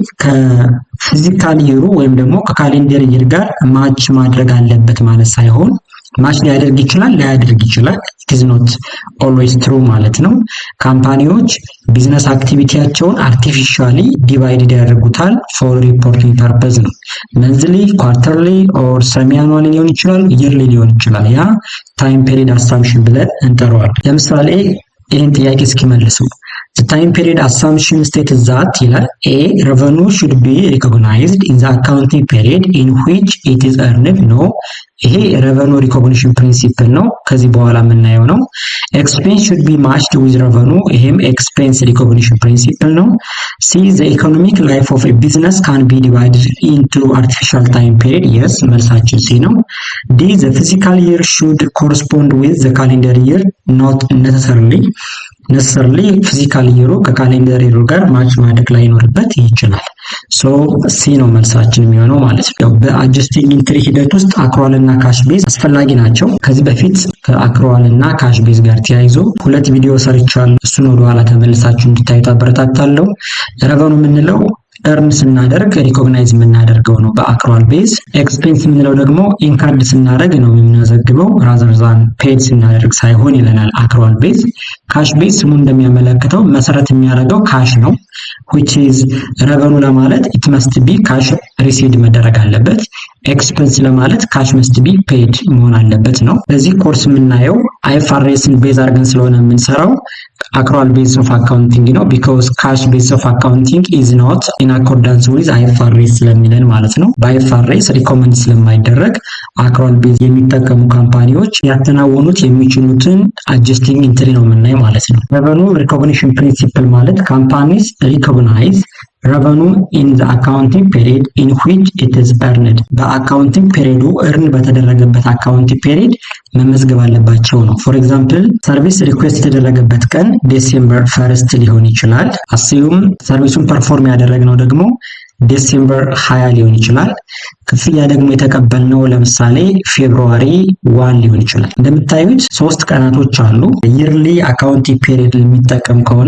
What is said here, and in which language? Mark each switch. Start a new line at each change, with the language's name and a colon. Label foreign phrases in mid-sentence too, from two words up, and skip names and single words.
Amharic: ከፊዚካል ይሩ ወይም ደግሞ ከካሌንደር ይር ጋር ማች ማድረግ አለበት ማለት ሳይሆን ማች ሊያደርግ ይችላል፣ ላያደርግ ይችላል።
English: it is not always true
Amharic: ማለት ነው። ካምፓኒዎች ቢዝነስ አክቲቪቲያቸውን
English: artificially divided
Amharic: ያደርጉታል ፎር
English: reporting purpose
Amharic: ነው።
English: monthly, quarterly or semi annually
Amharic: ሊሆን ይችላል፣ ይርሊ ሊሆን ይችላል። ያ
English: time period assumption
Amharic: ብለን እንጠራዋለን። ለምሳሌ ይህን ጥያቄ እስኪመልሱ
English: The time period assumption states that ይላል A revenue should be recognized in the accounting period in which it is earned no ይሄ revenue recognition principle
Amharic: ነው። ከዚህ በኋላ የምናየው ነው።
English: Expense should be matched with revenue ይሄም expense recognition principle ነው። C the economic life of a business can be divided into artificial time period yes
Amharic: መልሳችን C ነው።
English: D the physical year should correspond with the calendar year not
Amharic: necessarily
English: physical year
Amharic: ከካሌንደር ይሩ ጋር ማች ማድረግ ላይ ይኖርበት ይችላል። ሶ ሲ ነው መልሳችን የሚሆነው ማለት ነው። በአጀስቲንግ ኢንትሪ ሂደት ውስጥ አክሩዋል እና
English: cash base
Amharic: አስፈላጊ ናቸው። ከዚህ በፊት ከአክሩዋል እና
English: cash base
Amharic: ጋር ተያይዞ 2 ቪዲዮ ሰርቻለሁ። እሱን ወደ ኋላ ተመልሳችሁ እንድታዩት አበረታታለሁ። ረቨኑ የምንለው እርን ስናደርግ ሪኮግናይዝ የምናደርገው ነው በአክሩዋል ቤዝ። ኤክስፔንስ የምንለው ደግሞ ኢንካርድ ስናደርግ ነው የምናዘግበው
English: rather than
Amharic: ፔድ ስናደርግ ሳይሆን ይለናል
English: accrual base። cash base
Amharic: ስሙ እንደሚያመለክተው መሰረት የሚያደርገው ካሽ ነው
English: which is revenue
Amharic: ለማለት
English: it must be cash received
Amharic: መደረግ አለበት። ኤክስፔንስ ለማለት
English: cash must be paid
Amharic: መሆን አለበት ነው። በዚህ ኮርስ የምናየው አይኤፍአርኤስን ቤዝ አድርገን ስለሆነ የምንሰራው
English: accrual base of accounting
Amharic: ነው
English: because cash base of accounting is not in accordance with
Amharic: አይኤፍአርኤስ ስለሚለን ማለት ነው። በአይኤፍአርኤስ ሪኮመንድ ስለማይደረግ አክሩዋል ቤዝ የሚጠቀሙ ካምፓኒዎች ያከናወኑት የሚችሉትን አጀስቲንግ ኢንትሪ ነው የምናየው ማለት ነው።
English: revenue recognition principle
Amharic: ማለት
English: companies recognize revenue in the accounting period in which it is earned
Amharic: በአካውንቲንግ ፔሪዱ እርን በተደረገበት
English: accounting period
Amharic: መመዝገብ አለባቸው ነው።
English: for example service request
Amharic: የተደረገበት ቀን ዲሴምበር 1 ሊሆን ይችላል። አስዩም ሰርቪሱን ፐርፎርም ያደረግነው ደግሞ ዲሴምበር 20 ሊሆን ይችላል። ክፍያ ደግሞ የተቀበልነው ለምሳሌ ፌብሩዋሪ 1 ሊሆን ይችላል። እንደምታዩት 3 ቀናቶች አሉ።
English: yearly accounting period
Amharic: የሚጠቀም ከሆነ